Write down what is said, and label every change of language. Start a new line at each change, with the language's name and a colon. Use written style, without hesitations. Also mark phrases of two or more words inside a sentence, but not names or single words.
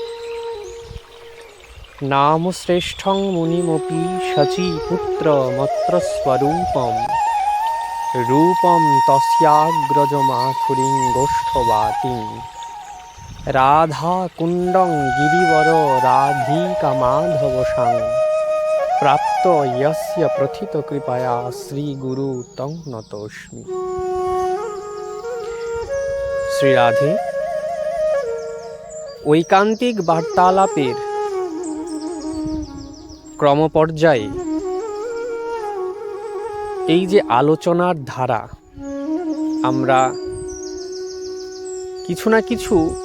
Sanskrit: नाम श्रेष्ठं मुनिमपि शचीपुत्रमत्रस्वरूपं रूपं तस्याग्रजमाथुरिं गोष्ठवाटिं राधाकुण्डं गिरिवर राधिकामाधवशं प्राप्त यस्य प्रथित कृपया श्रीगुरु तं नतोऽस्मि।
Bangla: শ্রী রাধে ঐকান্তিক বার্তালাপের ক্রমপর্যায়ে এই যে আলোচনার ধারা, আমরা কিছু না কিছু